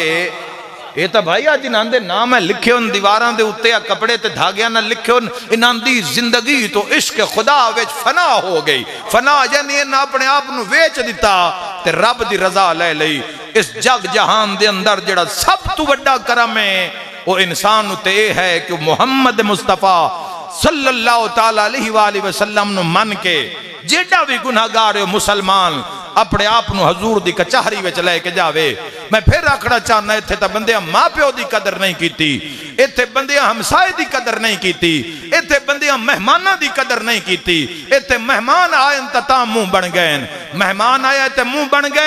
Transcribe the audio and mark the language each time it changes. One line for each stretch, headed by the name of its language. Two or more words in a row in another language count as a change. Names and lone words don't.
Punjabi: یہ تو بھائی اج انہاں دے نام ہے لکھے اُن دیواراں دے اتے، کپڑے تے دھاگیاں نال لکھے اُن. انہاں دی زندگی تو عشق خدا وچ فنا ہو گئی. فنا یعنی انہاں اپنے آپ نوں ویچ دتا تے رب دی رضا لے لئی. اس جگ جہان دے اندر جیہڑا سب تو وڈا کرم ہے وہ انسان اتے ہے کہ محمد مصطفی
Arabic: صلى الله تعالى عليه وسلم
Punjabi: نوں من کے جیہڑا بھی گناہگار ہو مسلمان اپنے آپ نوں حضور دی کچہری وچ لیکے جاوے. میں فیر آکھنا چاہنا، اتھے تاں بندیاں ماں پیو دی قدر نہیں کیتی، اتھے بندیاں ہمسائے دی قدر نہیں کیتی، اتھے بندیاں مہماناں دی قدر نہیں کیتی. اتھے مہمان آئے تاں منہ بن گئے، مہمان آیا تے منہ بن گئے.